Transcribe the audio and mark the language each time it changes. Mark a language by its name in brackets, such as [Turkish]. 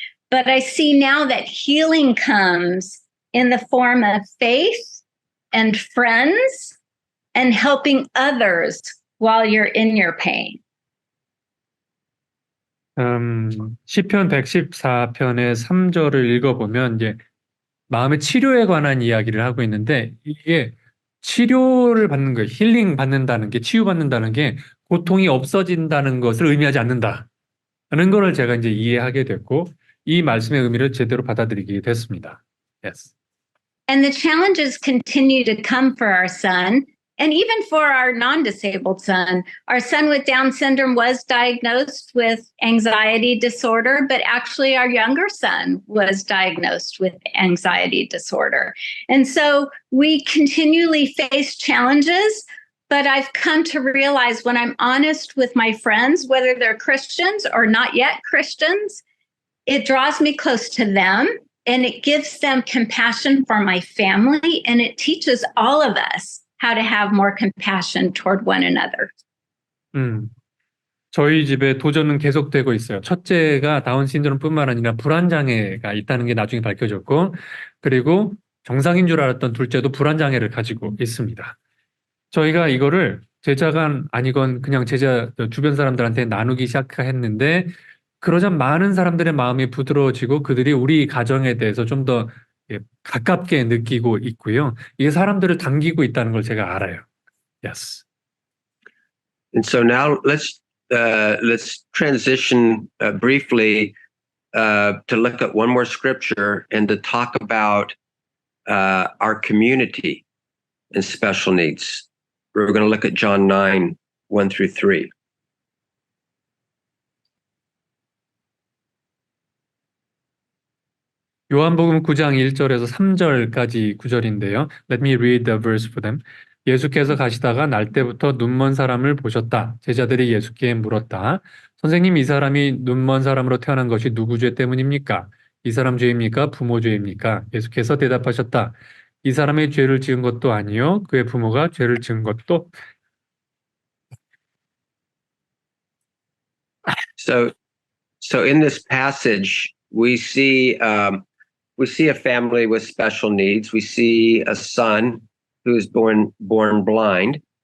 [English] But I see now that healing comes in the form of faith and friends and helping others while you're in your pain. [Korean] 시편 114편의 3절을 읽어보면 이제 마음의 치료에 관한 이야기를 하고 있는데 이게 치료를 받는 거예요. 힐링 받는다는 게 치유받는다는 게 고통이 없어진다는 것을 의미하지 않는다. 하는 거를 제가 이제 이해하게 됐고 이 말씀의 의미를 제대로 받아들이게 됐습니다. [English] Yes. And the challenges continue to come for our son. And even for our non-disabled son, our son with Down syndrome was diagnosed with anxiety disorder, but actually our younger son was diagnosed with anxiety disorder. And so we continually face challenges, but I've come to realize when I'm honest with my friends, whether they're Christians or not yet Christians, it draws me close to them and it gives them compassion for my family, and it teaches all of us how to have more compassion toward one another. [Korean] 저희 집에 도전은 계속되고 있어요. 첫째가 다운 신드롬뿐만 아니라 불안장애가 있다는 게 나중에 밝혀졌고, 그리고 정상인 줄 알았던 둘째도 불안장애를 가지고 있습니다. 저희가 이거를 제자간 아니건 그냥 제자 주변 사람들한테 나누기 시작했는데, 그러자 많은 사람들의 마음이 부드러워지고 그들이 우리 가정에 대해서 좀 더 가깝게 느끼고 있고요. 이게 사람들을 당기고 있다는 걸 제가 알아요. [English] Yes. And so now let's transition briefly to look at one more scripture and to talk about our community and special needs. We're going to look at John 9, 1 through 3. [Korean] 요한복음 9장 1절에서 3절까지 구절인데요. [English] Let me read the verse for them. [Korean] 예수께서 가시다가 날때부터 눈먼 사람을 보셨다. 제자들이 예수께 물었다. 선생님, 이 사람이 눈먼 사람으로 태어난 것이 누구 죄 때문입니까? 이 사람 죄입니까? 부모 죄입니까? 예수께서 대답하셨다. 이 사람의 죄를 지은 것도 아니요, 그의 부모가 죄를 지은 것도. [English] So in this passage, we see a family with special needs. We see a son who is born blind.